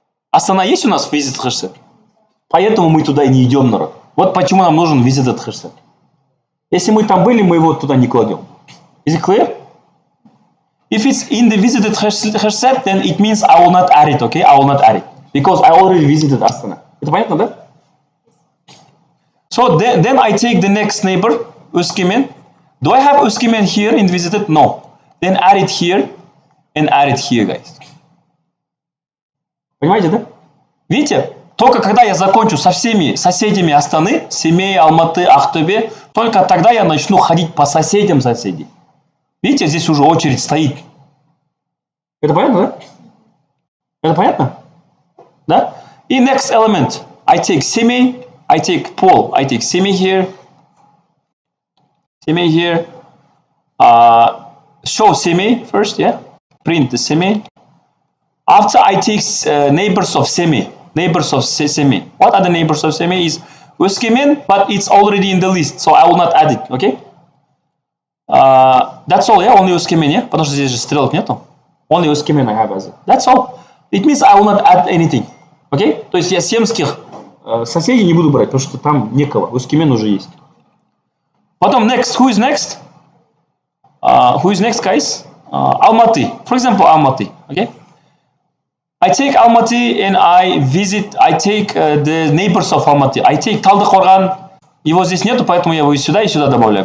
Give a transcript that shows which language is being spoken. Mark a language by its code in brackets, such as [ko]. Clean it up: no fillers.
[ru] Астана есть у нас в visited хэшset? Поэтому мы туда и не идем, народ. Вот почему нам нужен visited хэшset. Если мы там были, мы его туда не кладем. [en] Is it clear? If it's in the visited хэшset, then it means I will not add it, okay? I will not add it. Because I already visited Astana. [ru] Это понятно, да? [en] So then I take the next neighbor, Uskimen. Do I have Uskimen here in visited? No. Then add it here and add it here, guys. [ru] Понимаете, да? Видите? Только когда я закончу со всеми соседями Астаны, Семей, Алматы, Ахтубе, только тогда я начну ходить по соседям соседей. Видите, здесь уже очередь стоит. Это понятно, да? Это понятно? Да? И [en] next element. I take Semey, I take Paul, I take Semey here. Semey here. Show Semey first, yeah? Print the Semey. After I take neighbors of Semey. Neighbors of Semey. What are the neighbors of Semey? Is Өскемен, but it's already in the list, so I will not add it, okay? That's all, yeah, only Өскемен, yeah? [ru] Потому что здесь же стрелок нету. [en] Only Өскемен I have as it. That's all. It means I will not add anything, okay? [ru] То есть я семских соседей не буду брать, потому что там некого. Өскемен уже есть. [en] Потом next, who is next? Who is next, guys? Almaty. For example, Almaty, okay? I take Almaty and I take the neighbors of Almaty. I take Талдыкорган. [ru] Его здесь нету, поэтому я его и сюда добавляю.